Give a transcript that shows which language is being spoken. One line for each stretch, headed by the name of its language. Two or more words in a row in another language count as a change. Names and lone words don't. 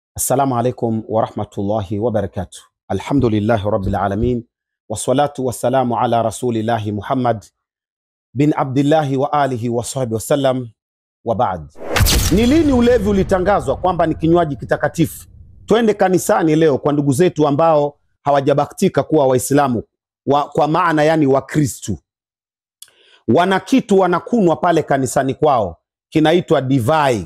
Arabic: السلام عليكم ورحمة الله وبركاته. الحمد لله رب العالمين. والصلاة والسلام على رسول الله محمد بن عبد الله وعلى آله وصحبه وسلم وبعد.
Swahili: Ni lini ulevi ulitangazwa kwamba ni kinywaji kitakatifu? Twende kanisani leo kwa ndugu zetu ambao hawajabahatika kuwa Waislamu kwa maana yani wa Kristu. Wana kitu wanakunwa pale kanisani kwao kinaitwa divai.